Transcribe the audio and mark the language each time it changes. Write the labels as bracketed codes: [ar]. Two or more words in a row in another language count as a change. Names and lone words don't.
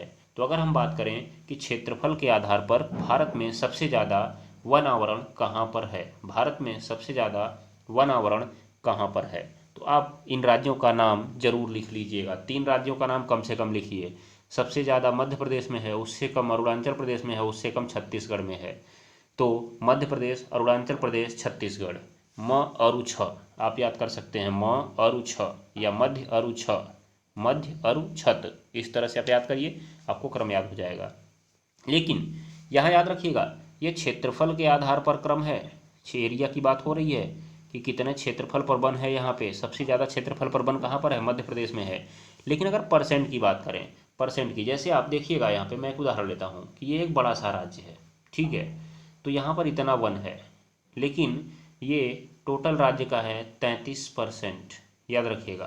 [hi] तो अगर हम बात करें कि क्षेत्रफल के आधार पर भारत में सबसे ज़्यादा वन आवरण कहाँ पर है, भारत में सबसे ज़्यादा वन आवरण कहाँ पर है, तो आप इन राज्यों का नाम जरूर लिख लीजिएगा। 3 राज्यों का नाम कम से कम लिखिए। सबसे ज़्यादा मध्य प्रदेश में है, उससे कम अरुणाचल प्रदेश में है, उससे कम छत्तीसगढ़ में है। तो मध्य प्रदेश, अरुणाचल प्रदेश, छत्तीसगढ़। म अरु छ आप याद कर सकते हैं, म अरु छ या मध्य अरु छ, मध्य अरु छत, इस तरह से आप याद करिए, आपको क्रम याद हो जाएगा। लेकिन यहाँ याद रखिएगा, ये क्षेत्रफल के आधार पर क्रम है। एरिया की बात हो रही है कि कितने क्षेत्रफल पर वन है। यहाँ पे सबसे ज़्यादा क्षेत्रफल पर वन कहाँ पर है, मध्य प्रदेश में है। लेकिन अगर परसेंट की बात करें, परसेंट की, जैसे आप देखिएगा यहाँ पे मैं एक उदाहरण लेता हूँ कि ये एक बड़ा सा राज्य है, ठीक है, तो यहाँ पर इतना वन है, लेकिन ये टोटल राज्य का है 33%, याद रखिएगा।